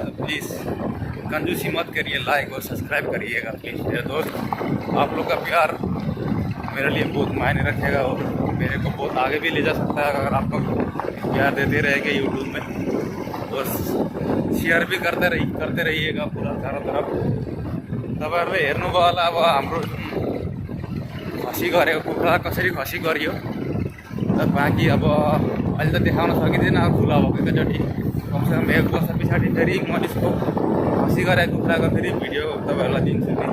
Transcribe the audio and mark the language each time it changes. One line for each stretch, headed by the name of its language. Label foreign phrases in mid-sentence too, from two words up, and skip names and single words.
Hindi: तो प्लीज़ कंजूसी मत करिए, लाइक और सब्सक्राइब करिएगा प्लीज़ मेरे दोस्त। आप लोग का प्यार मेरे लिए बहुत मायने रखेगा और मेरे को बहुत आगे भी ले जा सकता है अगर आप लोग प्यार देते रहेंगे यूट्यूब में। और शेयर भी करते रहिएगा पूरा चारों तरफ।
Nepali: तपाईँहरूले हेर्नुभयो होला अब हाम्रो खसी गरेको कुखुरा कसरी खसी गरियो। त बाँकी अब अहिले त देखाउन सकिँदैन, अब खुला भएको एकैचोटि। कमसेकम 1 वर्ष पछाडि फेरि म यसको खसी गरेको कुखुराको फेरि भिडियो तपाईँहरूलाई दिन्छु।